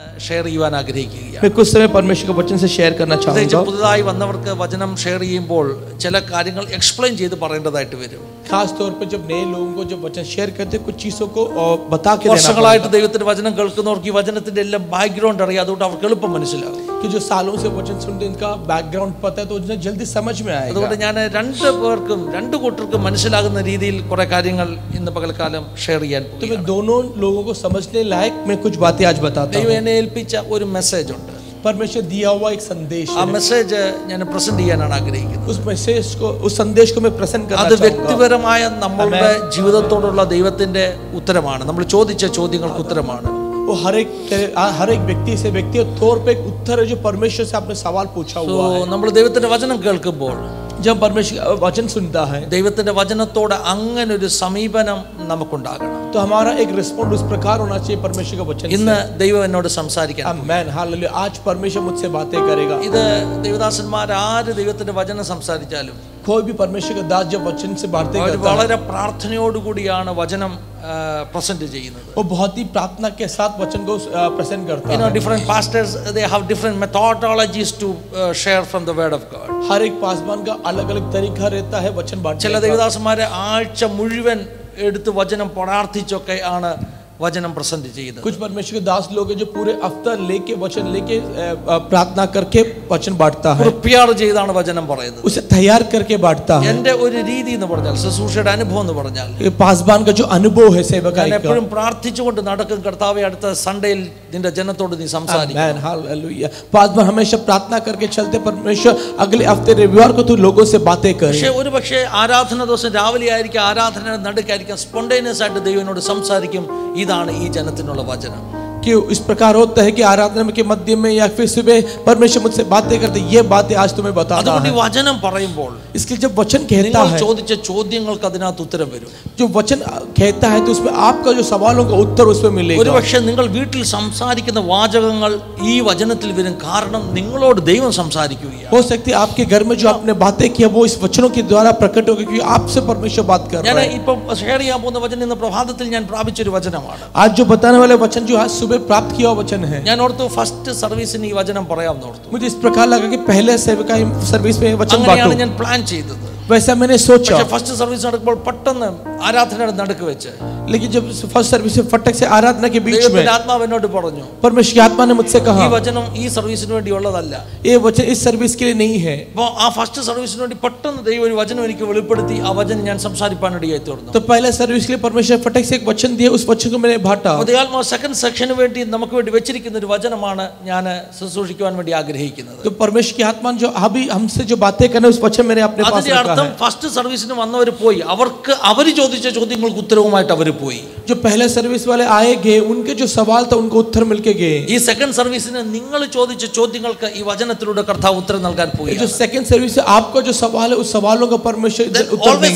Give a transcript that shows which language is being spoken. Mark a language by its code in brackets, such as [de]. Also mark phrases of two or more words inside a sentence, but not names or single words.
[ml] ഷെയർ ചെയ്യുവാൻ ആഗ്രഹിക്കുകയാണ്. [hi] मैं कुछ समय परमेश्वर के वचन से शेयर करना चाहूंगा. [ml] പുതുതായി വന്നവർക്ക് വചനം ഷെയർ ചെയ്യുമ്പോൾ ചില കാര്യങ്ങൾ എക്സ്പ്ലെയിൻ ചെയ്ത് പറയേണ്ടതായിട്ട് വരും. [hi] खास तौर पे जब नए लोगों को जब वचन शेयर करते कुछ चीजों को बता के देना. [ml] വർഷങ്ങളായിട്ട് ദൈവത്തിന്റെ വചനം കേൾക്കുന്നവർക്ക് ഈ വചനത്തിന്റെ എല്ലാം ബാക്ക്ഗ്രൗണ്ട് അറിയാം, അതുകൊണ്ട് അവർക്ക് എളുപ്പം മനസ്സിലാകും. [hi] कि जो सालों से वचन सुनते हैं इनका बैकग्राउंड पता है तो उन्हें जल्दी समझ में आएगा. [ml] അതുകൊണ്ട് ഞാൻ രണ്ടു കൂട്ടർക്കും മനസ്സിലാകുന്ന രീതിയിൽ കുറെ കാര്യങ്ങൾ ഇന്ന് പകൽക്കാലം ഷെയർ ചെയ്യാൻ പോകുന്നു. [hi] तो मैं दोनों लोगों को समझने लायक मैं कुछ बातें आज बताता हूं. [ml] ദൈവം എന്നെ ഏൽപ്പിച്ച ഒരു മെസ്സേജ് ഉണ്ട്. [hi] परमेश्वर दिया हुआ एक संदेश [ml] ആ മെസ്സേജ് ഞാൻ പ്രസന്റ് ചെയ്യാനാണ് ആഗ്രഹിക്കുന്നത്. [hi] उस मैसेज को उस संदेश को मैं प्रेजेंट करना [ml] അത് വ്യക്തിപരമായ നമ്മുടെ ജീവിതത്തോടുള്ള ദൈവത്തിന്റെ ഉത്തരമാണ്. നമ്മൾ ചോദിച്ച ചോദ്യങ്ങൾക്ക് ഉത്തരമാണ്. [hi] वो हर एक व्यक्ति से व्यक्तिगत तौर पे एक उत्तर है जो परमेश्वर से आपने सवाल पूछा हुआ है. [ml] നമ്മൾ ദൈവത്തിന്റെ വചനം കേൾക്കുമ്പോൾ [hi] जब परमेश्वर वचन सुनता है [ml] ദൈവത്തിന്റെ വചനത്തോട് അങ്ങനെ ഒരു സമീപനം നമുക്കുണ്ടാകണം. [hi] तो हमारा एक रिस्पॉन्ड उस प्रकार होना चाहिए परमेश्वर का वचन. [ml] ഇന്ന് ദൈവം എന്നോട് സംസാരിക്കാൻ. [hi] आमीन हालेलुया. आज परमेश्वर मुझसे बातें करेगा. [ml] ഇത് ദേവദാസന്മാർ ആര് ദൈവത്തിന്റെ വചനം സംസാരിച്ചാലും [hi] कोई भी परमेश्वर का दास जब वचन से बातें करता है [ml] വളരെ പ്രാർത്ഥനയോടുകൂടിയാണ് വചനം പ്രസന്റ് ചെയ്യുന്നത്. [hi] वो बहुत ही प्रार्थना के साथ वचन को प्रेजेंट करता है. [en] different pastors they have different methodologies to share from the word of God. [hi] हर एक पासवान का अलग-अलग तरीका रहता है वचन बांटने का. [ml] ചില ദേവദാസന്മാരെ ആഴ്ച മുഴുവൻ എടുത്ത് വചനം പ്രാർത്ഥിച്ചൊക്കെ ആണ് [hi] वचन प्रसन्न [ml] ചെയ്യുന്നത്. [hi] कुछ परमेश्वर के दास लोग हैं जो पूरे हफ्ता लेके वचन लेके प्रार्थना करके वचन बांटता है. [ml] പ്രിപ്പയർ ചെയ്താണ് വചനം പറയുന്നത്. [hi] उसे तैयार करके बांटता है. [ml] എൻ്റെ ഒരു രീതി എന്ന് പറഞ്ഞാൽ ശുശ്രൂഷയുടെ അനുഭവം എന്ന് പറഞ്ഞാൽ [hi] ये पासवान का जो अनुभव है सेवकाई का. [ml] എപ്പോഴും പ്രാർത്ഥിച്ചുകൊണ്ട് നടക്കും. കർത്താവേ അടുത്ത സൺഡേയിൽ നിന്റെ ജനത്തോട് നീ സംസാരിക്കും. [hi] आमीन हालेलुया. पासवान हमेशा प्रार्थना करके चलते परमेश्वर अगले हफ्ते रविवार को तू लोगों से बातें करे. [ml] പക്ഷേ ഒരുപക്ഷേ ആരാധന ദിവസം രാവിലെ ആയിരിക്കും, ആരാധനയുടെ നടുക്കായിരിക്കും, സ്പോണ്ടേനിയസ് ആയിട്ട് ദൈവനോട് സംസാരിക്കും. ഇതാണ് ഈ ജനത്തിനുള്ള വചനം. [hi] कि इस प्रकार होता है कि आराधना के मध्य में या फिर सुबह परमेश्वर मुझसे बातें करते ये बातें आज तुम्हें बताना है. [ml] वचन പറയുമ്പോൾ [hi] इसलिए जब वचन कहता है [ml] ചോദിച്ച ചോദ്യങ്ങൾക്ക് അതിനകത്ത് ഉത്തരം വരും. [hi] जो वचन कहता है तो उसमें आपका जो सवालों का उत्तर उसमें मिलेगा. [ml] ഒരുപക്ഷേ നിങ്ങൾ വീട്ടിൽ സംസാരിക്കുന്ന വാചകങ്ങൾ ഈ വചനത്തിൽ വരും. കാരണം നിങ്ങളോട് ദൈവം സംസാരിക്കുകയാണ്. [hi] हो सकती है आपके घर में जो आपने बातें किया वो इस वचनों के द्वारा प्रकट होगी क्योंकि आपसे परमेश्वर बात कर रहा है. [ml] ഞാൻ ഇപ്പോൾ ഷെയർ ചെയ്യാൻ പോകുന്ന വചനം ഇന്ന് പ്രഭാതത്തിൽ ഞാൻ പ്രാപിച്ച ഒരു വചനമാണ്. [hi] आज जो बताने वाले वचन जो आज सुबह प्राप्त किया हुआ वचन है. [ml] ഞാൻ ഓർത്തു [en] first service [ml] ഈ വചനം പറയാമെന്ന് ഓർത്തു. [hi] मुझे इस प्रकार लगा कि पहले सेवकाई सर्विस में वचन बांटूं. [ml] ഞാൻ പ്ലാൻ ചെയ്തത്. [hi] वैसा मैंने सोचा. [en] first service [ml] നടക്കുമ്പോൾ പെട്ടെന്ന് ആരാധനയുടെ നടുക്ക് വെച്ച് [hi] लेकिन जब [en] first service [hi] से फटक से आराधना के बीच में [ml] ആത്മാവ് എന്നോട് പറഞ്ഞു, [hi] परमेश्वर की आत्मा ने मुझसे कहा [ml] ഈ വചനം ഈ സർവീസിന് വേണ്ടിയുള്ളതല്ല. [hi] ये वचन इस सर्विस के लिए नहीं है. [ml] അപ്പോൾ ആ [en] first service [ml] വേണ്ടി പെട്ടെന്ന് ദൈവം ഒരു വചനം എനിക്ക് വെളിപ്പെടുത്തി. ആ വചനം ഞാൻ സംസാരിക്കാനിടയായി തീർന്നു. [hi] तो पहले सर्विस के लिए परमेश्वर फटक से एक वचन दिया, उस वचन को मैंने बांटा. [ml] ദൈവാത്മാവ് [en] second section [ml] വേണ്ടി നമുക്ക് വേണ്ടി വെച്ചിരിക്കുന്ന ഒരു വചനമാണ് ഞാൻ ശുശ്രൂഷിക്കുവാൻ വേണ്ടി ആഗ്രഹിക്കുന്നത്. [hi] तो परमेश्वर की आत्मा जो अभी हमसे जो बातें करने उस वचन मैंने अपने पास रखा है. [en] first service [ml] വന്നവർ പോയി, അവർ ചോദിച്ച ചോദ്യങ്ങൾക്ക് ഉത്തരവുമായിട്ട് അവർ പോയി. [hi] जो पहले सर्विस वाले आए गए, उनके जो सवाल था उनको उत्तर मिलके गए. [ml] ഈ [en] second service [ml] നിങ്ങൾ ചോദിച്ച ചോദ്യങ്ങൾക്ക് ഈ വചനത്തിലൂടെ കർത്താവ് ഉത്തരം നൽകാൻ പോയി. [hi] जो [en] second service [hi] से आपका जो सवाल है उस सवालों का परमेश्वर उत्तर देंगे.